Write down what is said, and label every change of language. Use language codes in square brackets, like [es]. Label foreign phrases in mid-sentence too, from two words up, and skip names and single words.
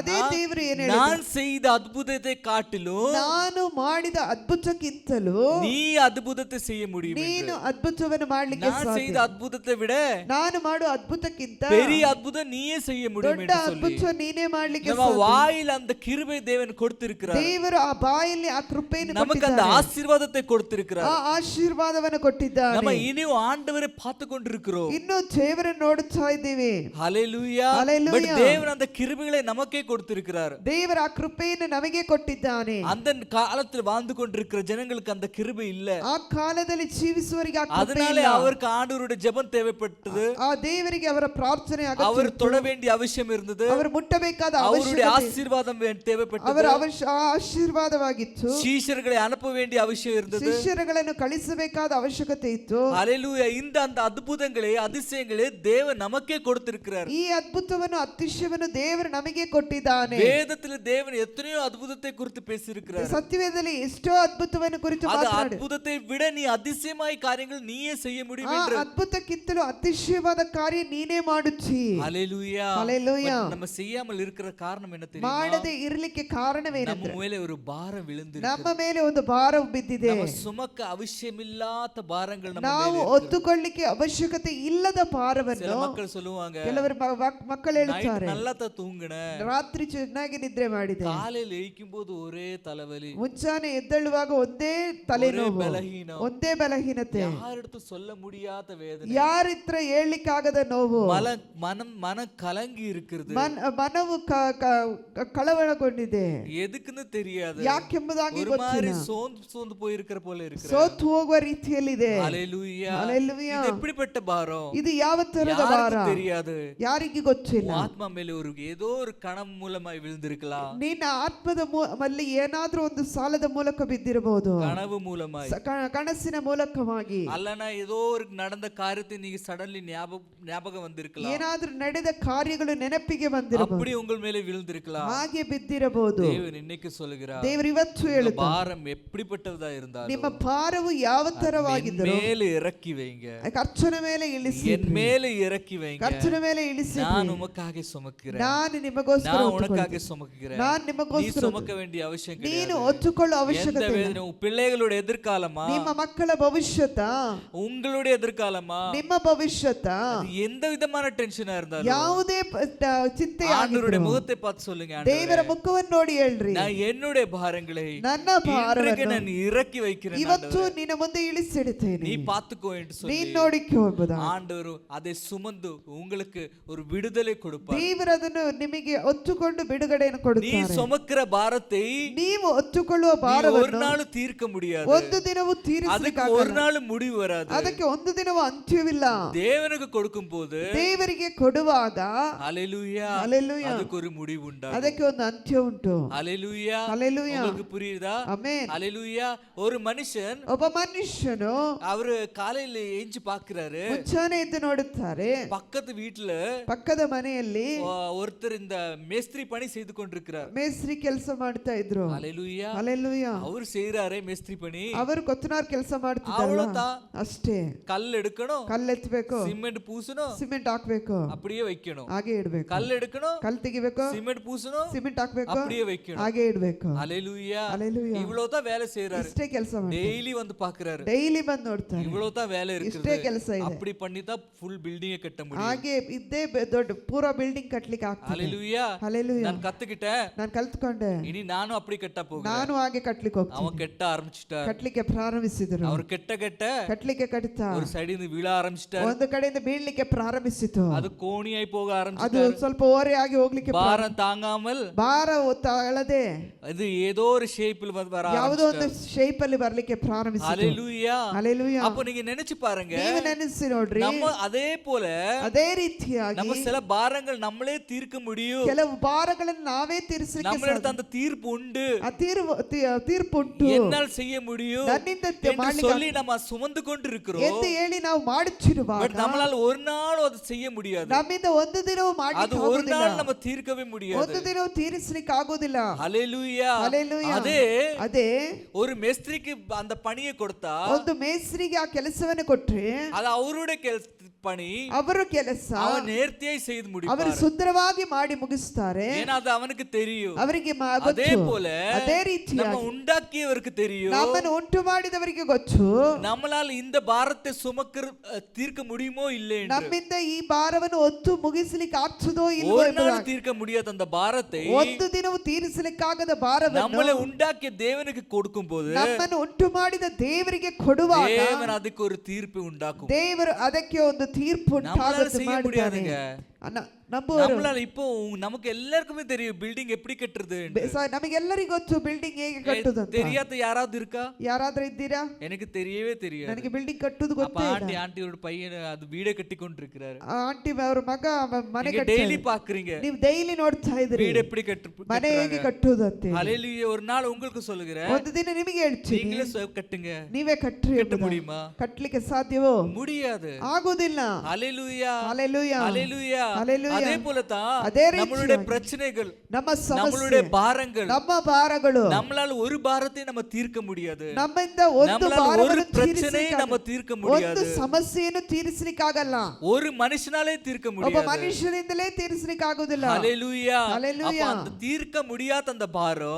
[kn] ಅದೇ ದೇವರು ಏನು [ta] நான் செய்த அற்புதத்தை காட்டிலும் [kn] ನಾನು ಮಾಡಿದ ಅದ್ಭುತಕ್ಕಿಂತಲೂ [ta] நீ அற்புதத்தை செய்ய முடியும். [kn] ನೀನು ಅದ್ಭುತವನ್ನು ಮಾಡಲಿಕ್ಕೆ [ta] நான் செய்த [kn] ಸಾಧ್ಯ. [ta] அற்புதத்தை விட [kn] ನಾನು ಮಾಡುವ ಅದ್ಭುತಕ್ಕಿಂತ [ta] பெரிய அற்புதம் நீயே செய்ய முடியும் [kn] ದೊಡ್ಡ [ta] என்று சொல்லி [kn] ಅದ್ಭುತ ನೀನೇ ಮಾಡಲಿಕ್ಕೆ [ta] நம்ம [kn] ಸಾಧ್ಯ. [ta] வாயில் அந்த கிருபை தேவன் கொடுத்திருக்கிறார். [kn] ದೇವರು ಆ ಬಾಯಲ್ಲಿ ಆ ಕೃಪೆಯನ್ನು [ta] நமக்கு அந்த [kn] ಕೊಟ್ಟಿದ್ದಾನೆ. [ta] ஆசீர்வாதத்தை கொடுத்திருக்கிறார். [kn] ಆ ಆಶೀರ್ವಾದವನ್ನು ಕೊಟ್ಟಿದ್ದಾನೆ. [ta] நம்ம இனியும் ஆண்டவரை பார்த்து கொண்டிருக்கிறோம். [kn] ಇನ್ನು ದೇವರನ್ನು ನೋಡುತ್ತಾ ನೋಡ್ತಾ ಇದ್ದೇವೆ. [ta] ஹalleluya. [kn] Hallelujah. [ta] பட் தேவன் அந்த கிருபைகளை நமக்கே கொடுத்திருக்கிறார். [kn] ದೇವರ ಆ ಕೃಪೆಯನ್ನು ನಮಗೆ ಕೊಟ್ಟಿದ್ದಾನೆ. [ta] அந்த காலத்தில் வாழ்ந்து கொண்டிருக்கிற ஜனங்களுக்கு அந்த கிருபை இல்ல. [kn] ಆ ಕಾಲದಲ್ಲಿ ಜೀವಿಸುವವರಿಗೆ ಆ ಕೃಪೆ [ta] அதனாலே [kn] ಇಲ್ಲ. [ta] அவருக்கு ஆண்டவருடைய ஜெபம் தேவைப்பட்டது. [kn] ಆ ದೇವರಿಗೆ ಅವರ ಪ್ರಾರ್ಥನೆ ಅಗತ್ಯ [ta] அவர் [kn] ಇತ್ತು. [ta] தொட வேண்டிய அவசியம் இருந்தது. [kn] ಅವರು ಮುಟ್ಟಬೇಕಾದ [ta] அவருடைய [kn] ಅವಶ್ಯಕತೆ, [ta] ஆசீர்வாதம் தேவைப்பட்டது. [kn] ಅವರ ಆಶೀರ್ವಾದವಾಗಿತ್ತು. [ta] சீஷர்களை அனுப்ப வேண்டிய அவசியம் இருந்தது. [kn] ಶಿಷ್ಯರುಗಳನ್ನು ಕಳಿಸಬೇಕಾದ ಅವಶ್ಯಕತೆ ಇತ್ತು. [ta] ஹalleluya. இந்த அந்த அற்புதங்களை அதிசயங்களை தேவன் நமக்கே கொடுத்திருக்கிறார். [kn] ಈ ಅದ್ಭುತವನ್ನು ಅತಿಶಯವನ್ನು ದೇವರು ನಮಗೆ ಕೊಟ್ಟಿದ್ದಾನೆ. [ta] வேதத்தில் தேவன் எத்தனையோ அற்புதத்தை குறித்து பேசியிருக்கிறார். [kn] ಸತ್ಯವೇದದಲ್ಲಿ ಎಷ್ಟೋ ಅದ್ಭುತವನ್ನು ಕುರಿತು [ta] அந்த [kn] ಮಾತನಾಡಿ, [ta] அற்புதத்தை விட நீ அதிசயமாய் காரியங்கள் நீயே செய்ய முடியும் [kn] ಆ [ta] என்று. [kn] ಅದ್ಭುತಕ್ಕಿಂತಲೂ ಅತಿಶಯವಾದ ಕಾರ್ಯ ನೀನೇ ಮಾಡುತ್ತಿ. [ta] ஹalleluya. [kn] ஹalleluya. [ta] நம்ம செய்யாமல் இருக்கிற காரணம் என்ன தெரியுமா? [kn] ಮಾಡದೆ ಇರಲಿಕ್ಕೆ [ta] நம்ம [kn] ಕಾರಣವೇನೆಂದರೆ [ta] மேலே ஒரு பாரம் விழுந்திருக்கு. [kn] ನಮ್ಮ ಮೇಲೆ ಒಂದು ಭಾರ ಬಿದ್ದಿದೆ. [ta] நம்ம சுமக்க அவசியமில்லாத பாரங்கள் நம்ம [kn] ನಾವು [ta] மேலே இருக்கு. [kn] ಒತ್ತುಕೊಳ್ಳಿಕ್ಕೆ ಅವಶ್ಯಕತೆ ಇಲ್ಲದ [ta] சில [kn] ಭಾರವನ್ನು [ta] மக்கள் சொல்லுவாங்க, [kn] ಕೆಲವರು ಮಕ್ಕಳು [ta] நைட் [kn] ಹೇಳುತ್ತಾರೆ, [ta] நல்லா தூங்குனேன், [kn] ರಾತ್ರಿ ಚೆನ್ನಾಗಿ ನಿದ್ರೆ ಮಾಡಿದೆ, காலையில எழுக்கும் போது ஒரே தலைவலி, ಮುಂಚಾನೆ ಎದ್ದೇಳುವಾಗ ಒಂದೇ ತಲೆನೋವು, ಬಲಹೀನ, ಒಂದೇ ಬಲಹೀನತೆ, [ta] யாரிடத்து சொல்ல முடியாத வேதனை, [kn] ಯಾರಿತ್ರ ಹೇಳಲಿಕ್ಕಾಗದ ನೋವು, [ta] மனம் கலங்கி இருக்கிறது, [kn] ಮನವು ಕಳವಳಗೊಂಡಿದೆ, [ta] எதுக்குன்னு தெரியாது, [kn] ಯಾಕೆಂಬುದಾಗಿ [ta] ஒரு மாதிரி [kn] ಗೊತ್ತಿಲ್ಲ, [ta] சோர்ந்து போயிருக்கிற போல இருக்கு, [kn] ಸೋತು ಹೋಗುವ ರೀತಿಯಲ್ಲಿದೆ. [ta] ஹalleluya. [kn] ஹalleluya. [ta] இது எப்படிப்பட்ட பாரம்? [kn] ಇದು ಯಾವ ತರದ ಭಾರ [ta] யாருக்கும் தெரியாது. [kn] ಯಾರಿಗೆ ಗೊತ್ತಿಲ್ಲ. [ta] ஆத்மா மேல ஏதோ ஒரு கணம் மூலமாய் விழுந்திருக்கலாம், [kn] ನಿನ್ನ ಆತ್ಮದ ಮಲ್ಲಿ ಏನಾದ್ರೂ ಒಂದು ಸಾಲದ ಮೂಲಕ ಬಿದ್ದಿರಬಹುದು, [ta] கனவு மூலமாய், [kn] ಕನಸಿನ ಮೂಲಕವಾಗಿ, [ta] அல்லனா ஏதோ ஒரு நடந்த காரியத்தை நீங்க சடன்லி ஞாபகம் வந்திருக்கலாம், [kn] ಏನಾದ್ರೂ ನಡೆದ ಕಾರ್ಯಗಳು ನೆನಪಿಗೆ ಬಂದಿರಬಹುದು, [ta] அப்படி உங்கள் மேலே விழுந்திருக்கலாம். [kn] ಹಾಗೆ ಬಿದ್ದಿರಬಹುದು. [ta] தேவன் இன்னைக்கு சொல்லுகிறார், [kn] ದೇವರು ಇವತ್ತು ಹೇಳುತ್ತಾರೆ, [ta] பாரம் எப்படிப்பட்டதா இருந்தாலும் [kn] ನಿಮ್ಮ ಭಾರವು ಯಾವ ತರವಾಗಿದ್ದರೂ [ta] மேலே இறக்கி வைங்க, [kn] ಕರ್ತನ ಮೇಲೆ ಇಳಿಸಿ, [ta] என் மேலே இறக்கி வைங்க, [kn] ಕರ್ತನ ಮೇಲೆ ಇಳಿಸಿ, [ta] நான் உமக்காக சுமக்கிறேன், [kn] ನಾನು ನಿಮಗೋಸ್ಕರ [ta] நான் [kn] ಹೊತ್ತುಕೊಳ್ಳುತ್ತೇನೆ. [ta] உனக்காக சுமக்கிறேன், [kn] ನಾನು [ta] நீ [kn] ನಿಮಗೋಸ್ಕರ [ta] சுமக்க வேண்டிய அவசியம் [kn] ನೀನು [ta] கிடையாது. [kn] ಹೊತ್ತುಕೊಳ್ಳೋ [ta] எந்த [kn] ಅವಶ್ಯಕತೆ ಇಲ್ಲ. [ta] வேதனை, உன் பிள்ளைகளோட எதிர்காலமா, [kn] ನಿಮ್ಮ ಮಕ್ಕಳ ಭವಿಷ್ಯತ, [ta] உங்களுடைய எதிர்காலமா, [kn] ನಿಮ್ಮ ಭವಿಷ್ಯತ, [ta] அது எந்த விதமான டென்ஷனா இருந்தாலும் [kn] ಯಾವುದೇ ಚಿಂತೆ [ta] ஆண்டவருடைய [kn] ಆಗಿದ್ರು [ta] முகத்தை பார்த்து சொல்லுங்க, [kn] ದೇವರ [ta] ஆண்டவரே, [kn] ಮುಖವನ್ನು ನೋಡಿ ಹೇಳ್ರಿ, [ta] நான் என்னுடைய பாரங்களை [kn] ನನ್ನ [ta] இன்றைக்கு [kn] ಭಾರವನ್ನು [ta] நான் இறக்கி வைக்கிறேன், [kn] ಇವತ್ತು [ta] ஆண்டவரே. [kn] ನಿನ್ನ ಮುಂದೆ ಇಳಿಸಿಡುತ್ತೇನೆ, [ta] நீ பாத்துக்கோ என்று சொல்லி [kn] ನೀನ್ ನೋಡಿಕೋ ಎಂಬುದ [ta] ஆண்டவர் அதை சுமந்து உங்களுக்கு ஒரு விடுதலை கொடுப்பார். [kn] ದೇವರು ಅದನ್ನು ನಿಮಗೆ ಒತ್ತುಕೊಂಡು ಬಿಡುಗಡೆಯನ್ನು [ta] நீ [kn] ಕೊಡುತ್ತಾರೆ. [ta] சுமக்கிற பாரத்தை [kn] ನೀವು ಒತ್ತುಕೊಳ್ಳುವ [ta] நீ ஒரு [kn] ಭಾರವನ್ನು [ta] நாள் தீர்க்க முடியாது, [kn] ಒಂದು ದಿನವೂ [ta] அதுக்கு [kn] ತೀರಿಸಲಿಕ್ಕಾಗಲ್ಲ, [ta] ஒரு நாள் முடிவு வராது. [kn] ಅದಕ್ಕೆ ಒಂದು ದಿನವೂ ಅಂತ್ಯವಿಲ್ಲ. [ta] தேவனுக்கு கொடுக்கும் போது [kn] ದೇವರಿಗೆ ಕೊಡುವಾಗ [ta] ஹalleluya, [kn] ஹalleluya, [ta] அதுக்கு ஒரு முடிவு உண்டாகும். [kn] ಅದಕ್ಕೆ ಒಂದು ಅಂತ್ಯ ಉಂಟು. [ta] ஹalleluya, [kn] ஹalleluya. [ta] உங்களுக்கு புரியுதா? [kn] ಆಮೆನ್. [ta] ஹalleluya. ஒரு மனுஷன் [kn] ಒಬ್ಬ ಮನುಷ್ಯನು [ta] அவரு காலையில எஞ்சி பாக்குறாரு, [kn] ಮುಂಚಾನೆ ಎದ್ದು ನೋಡುತ್ತಾರೆ, [ta] பக்கத்து வீட்டுல [kn] ಪಕ್ಕದ ಮನೆಯಲ್ಲಿ [ta] ஒருத்தர் இந்த மேஸ்திரி பணி செய்து கொண்டிருக்கிறார். [kn] ಮೇಸ್ತ್ರಿ ಕೆಲಸ ಮಾಡ್ತಾ ಇದ್ರು. [ta] ஹalleluya. [kn] ஹalleluya. [ta] அவர் செய்யறாரே மேஸ்திரி பணி, [kn] ಅವರು ಕೊತ್ತನಾರ್ ಕೆಲಸ ಮಾಡ್ತಿದ್ದಾರಲ್ಲ, [ta] அவ்வளவுதான். [kn] ಅಷ್ಟೇ. [ta] கல் எடுக்கணும், [kn] ಕಲ್ಲು ಎತ್ತಬೇಕು, [ta] சிமெண்ட் பூசணும், [kn] ಸಿಮೆಂಟ್ ಹಾಕ್ಬೇಕು, [ta] அப்படியே வைக்கணும், [kn] ಹಾಗೆ ಇಡ್ಬೇಕು, [ta] கல் எடுக்கணும், [kn] ಕಲ್ಲು ತೆಗಿಬೇಕು, [ta] சிமெண்ட் பூசணும், [kn] ಸಿಮೆಂಟ್ ಹಾಕ್ಬೇಕು, [ta] அப்படியே வைக்கணும். [kn] ಹಾಗೆ ಇಡ್ಬೇಕು. [ta] ஹalleluya. [kn] ஹalleluya. [ta] இவ்வளவுதான் வேலை செய்யறாரு. [kn] ಇಷ್ಟೇ ಕೆಲಸ ಮಾಡಿ [ta] டெய்லி வந்து பாக்குறாரு, [kn] ಡೈಲಿ ಬಂದು ನೋಡ್ತಾರೆ, [ta] இவ்வளவுதான் வேலை [kn] ಇಷ್ಟೇ [ta] இருக்குது. [kn] ಕೆಲಸ ಇದೆ. [ta] அப்படி பண்ணி தான் [en] full building [ta] கட்ட முடியும். [kn] ಹಾಗೆ ಇದ್ದೇ ದೊಡ್ಡ ಪೂರಾ ಬಿಲ್ಡಿಂಗ್ ಕಟ್ಲಿಕ್ಕೆ ಆಗ್ತದೆ. [ta] ஹalleluya. [kn] ஹalleluya. [ta] நான் கத்துக்கிட்டேன், [kn] ನಾನು ಕಲ್ತ್ಕೊಂಡೆ, [ta] இனி நானும் அப்படி கட்ட போகிறேன். [kn] ನಾನು ಹಾಗೆ ಕಟ್ಲಿಕ್ಕೆ ಹೋಗ್ತೀನಿ. [ta] அவன் கெட்ட ஆரம்பிச்சிட்டார், [kn] ಕಟ್ಲಿಕ್ಕೆ ಪ್ರಾರಂಭಿಸಿದರು, [ta] அவர் கெட்ட [kn] ಕಟ್ಲಿಕ್ಕೆ ಕಟ್ತಾ [ta] ஒரு சைடு இருந்து விழ ஆரம்பிச்சிட்டார், [kn] ಒಂದು ಕಡೆಯಿಂದ ಬೀಳ್ಲಿಕ್ಕೆ ಪ್ರಾರಂಭಿಸಿತು, [ta] அது கோணியாய் போக [kn] ಅದು [ta] ஆரம்பிச்சிட்டார், [kn] ಸ್ವಲ್ಪ ಓರೆ ಆಗಿ ಹೋಗ್ಲಿಕ್ಕೆ [ta] பாரம் தாங்காமல் [kn] ಭಾರ ತಾಳದೆ [ta] அது ஏதோ ஒரு ஷேப்பில் வர [kn] ಯಾವುದೋ ಒಂದು [ta] ஆரம்பிச்சிட்டார். [kn] ಶೇಪ್ ಅಲ್ಲಿ ಬರ್ಲಿಕ್ಕೆ ಪ್ರಾರಂಭಿಸಿತು. [ta] ஹalleluya. [kn] ஹalleluya. [ta] அப்போ நீங்க நினைச்சு பாருங்க, [kn] ನೀವು ನೆನೆಸಿ ನೋಡ್ರಿ, [ta] நம்ம அதே போல [kn] ಅದೇ ರೀತಿಯಾಗಿ [ta] நம்ம சில பாரங்கள் நம்மளே தீர்க்க முடியும், [kn] ಕೆಲವು ಭಾರಗಳನ್ನು ನಾವೇ ತೀರಿಸಲಿಕ್ಕೆ [ta] நம்மளிடத்து அந்த தீர்ப்பு உண்டு, [kn] ಆ ತೀರ್ಪುಂಟು, [ta] என்னால் செய்ய முடியும் [kn] ನನ್ನಿಂದ [ta] என்று சொல்லி நம்ம சுமந்து கொண்டு இருக்கிறோம். [kn] ಎಂದು ಹೇಳಿ ನಾವು ಮಾಡುತ್ತಿರುವಾಗ [ta] பட் நம்மளால ஒரு நாள் அதை செய்ய முடியாது, [kn] ನಮ್ಮಿಂದ ಒಂದು ದಿನವೂ [ta] அது [kn] ಮಾಡಲಿಕ್ಕೆ [ta] ஒரு [kn] ಆಗುವುದಿಲ್ಲ, [ta] நாள் நம்ம தீர்க்கவே முடியாது. [kn] ಒಂದು ದಿನವೂ ತೀರಿಸಲಿಕ್ಕೆ ಆಗುವುದಿಲ್ಲ. [ta] ஹalleluya. [kn] ஹalleluya. [ta] அதே ஒரு மேஸ்திரிக்கு அந்த பணியை கொடுத்தா, [kn] ಒಂದು ಮೇಸ್ತ್ರಿಗೆ ಆ ಕೆಲಸವನ್ನು ಕೊಟ್ರೆ [ta] அது அவருடைய பணி, [kn] ಅವರ ಕೆಲಸ [ta] அவன் நேர்த்தியாய் செய்து [kn] ಅವರು [ta] முடிப்பார், [kn] ಸುಂದರವಾಗಿ ಮಾಡಿ ಮುಗಿಸ್ತಾರೆ, [ta] ஏன்னா அது அவனுக்கு தெரியும். [kn] ಅವರಿಗೆ [ta] அதே போல [kn] ಅದೇ [ta] நம்ம [kn] ರೀತಿಯಾಗಿ [ta] உண்டாக்கியவருக்கு தெரியும், [kn] ನಮ್ಮನ್ನು ಉಂಟು ಮಾಡಿದವರಿಗೆ ಗೊತ್ತು [ta] நம்மளால இந்த பாரத்தை தீர்க்க முடியுமோ இல்லை என்று. [kn] ನಮ್ಮಿಂದ ಈ ಭಾರವನ್ನು ಹೊತ್ತು ಮುಗಿಸಲಿಕ್ಕೆ ಆಗ್ತದೋ ಇಲ್ವೋ [ta] ஒரு நாள் [kn] ಎಂಬುದಾಗಿ. [ta] தீர்க்க முடியாத அந்த பாரத்தை [kn] ಒಂದು ದಿನವೂ ತೀರಿಸಲಿಕ್ಕಾಗದ ಭಾರವನ್ನು [ta] நம்மளை உண்டாக்கிய தேவனுக்கு கொடுக்கும் போது [kn] ನಮ್ಮನ್ನು ಉಂಟು ಮಾಡಿದ ದೇವರಿಗೆ ಕೊಡುವಾಗ [ta] தேவன் அதுக்கு ஒரு தீர்ப்பு உண்டாக்கும். [kn] ದೇವರು ಅದಕ್ಕೆ ಒಂದು ತೀರ್ಪು [ta] நம்மளால [kn] ಉಂಟಾಗುವಂತೆ [ta] செய்ய [kn] ಮಾಡ್ತಾನೆ. [ta] முடியாதுங்க. [kn] ನಂಬುವರು [ta] நம்மளால இப்போ நமக்கு எல்லாருக்குமே தெரியும் பில்டிங் எப்படி கட்டுறது [kn] ನಮಗೆಲ್ಲರಿಗೂ ಗೊತ್ತು ಬಿಲ್ಡಿಂಗ್ ಹೇಗೆ ಕಟ್ಟುದು ಅಂತ. [ta] தெரியாத யாராவது இருக்கா? [kn] ಯಾರಾದ್ರೂ ಇದ್ದೀರಾ? [ta] எனக்கு தெரியவே தெரியாது. [kn] ನನಗೆ ಬಿಲ್ಡಿಂಗ್ ಕಟ್ಟುದು [ta] அப்ப [kn] ಗೊತ್ತೇ ಇಲ್ಲ. [ta] ஆண்டியோட பையன் அது வீடே கட்டிக்கொண்டிருக்கிறாரு. [kn] ಆಂಟಿ ಅವ್ರ ಮಗ ಮನೆ [ta] நீங்க டெய்லி பாக்குறீங்க [kn] ನೀವು ಡೈಲಿ ನೋಡ್ತಾ ಇದ್ರಿ [ta] வீடு எப்படி [kn] ಮನೆ ಹೇಗೆ ಕಟ್ಟುದು ಅಂತ. [ta] ஹalleluya. ஒரு நாள் உங்களுக்கு சொல்லுகிறேன், [kn] ಒಂದು ದಿನ ನಿಮಗೆ ಹೇಳ್ತೀನಿ, [ta] நீங்களே கட்டுங்க. [kn] ನೀವೇ ಕಟ್ಟಿ [ta] கட்ட முடியுமா? [kn] ಕಟ್ಟಲಿಕ್ಕೆ ಸಾಧ್ಯವೋ? [ta] முடியாது. [kn] ಆಗುವುದಿಲ್ಲ. [ta] ஹalleluya [kn] ஹalleluya [ta] ஹalleluya. [kn] ஹalleluya. [ta] அதே போல தான் அதே நம்மளுடைய [kn] ರೀತಿಯಾಗಿ [ta] பிரச்சனைகள், [kn] ನಮ್ಮ [ta] நம்மளுடைய [kn] ಸಮಸ್ಯೆ, [ta] பாரங்கள், [kn] ನಮ್ಮ ಭಾರಗಳು, [ta] நம்மளால ஒரு பாரத்தை நம்ம தீர்க்க முடியாது. [kn] ನಮ್ಮಿಂದ ಒಂದು [ta] நம்மளால ஒரு [kn] ಭಾರವನ್ನು [ta] பிரச்சனையை நம்ம தீர்க்க [kn] ಒಂದು [ta] முடியாது. [kn] ಸಮಸ್ಯೆಯನ್ನು ತೀರಿಸಲಿಕ್ಕಾಗಲ್ಲ. [ta] ஒரு மனுஷனாலே தீர்க்க [kn] ಒಬ್ಬ [ta] முடியாது. [kn] ಮನುಷ್ಯನಿಂದಲೇ ತೀರಿಸಲಿಕ್ಕಾಗುವುದಿಲ್ಲ. [ta] ஹalleluya. [kn] ஹalleluya. [ta] அப்ப அந்த தீர்க்க முடியாத அந்த பாரம்